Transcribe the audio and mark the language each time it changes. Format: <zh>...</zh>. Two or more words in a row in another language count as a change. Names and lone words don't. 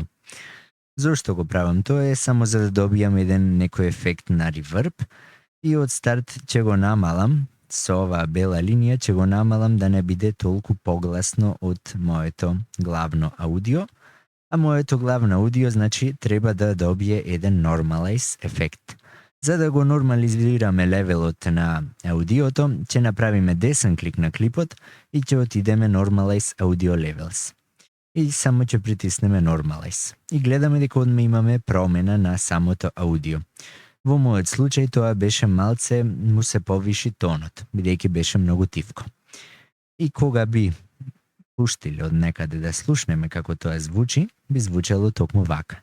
<mk>Зошто го правам тоа е само за да добијам еден некој ефект на реверб и од старт ќе го намалам со оваа бела линија, ќе го намалам да не биде толку погласно од моето главно аудио, а моето главно аудио значи треба да добие еден normalize ефект. За да го нормализираме левелот на аудиото, ќе направиме десен клик на клипот и ќе отидеме</mk> <en>normalize audio levels.</en> <mk>И само ќе притиснеме normalize. И гледаме дека одма имаме промена на самото аудио. Во мојот случај тоа беше малце му се повиши тонот, бидејќи беше многу тивко. И кога би пуштиле од некаде да слушнеме како тоа звучи, би звучало токму вака.</mk>